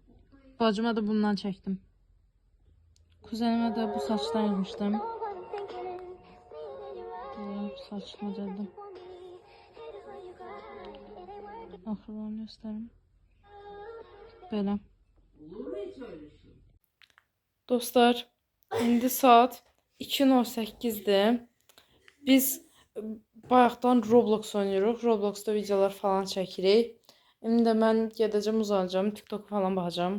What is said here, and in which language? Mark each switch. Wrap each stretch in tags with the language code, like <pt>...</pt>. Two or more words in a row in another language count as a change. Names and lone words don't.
<tr>Bacıma da bundan çektim. Kuzenime de bu saçtan yapmıştım. Saç modelde. Akrabalarını göstereyim. Böyle.</tr> <az>Dostlar, indi saat 2:08'dir. Biz bayaqdan Roblox oynuyoruz. Roblox'da videolar falan çəkirik. Şimdi mən gedəcəm, uzanacağım, TikTok falan baxacağım.</az>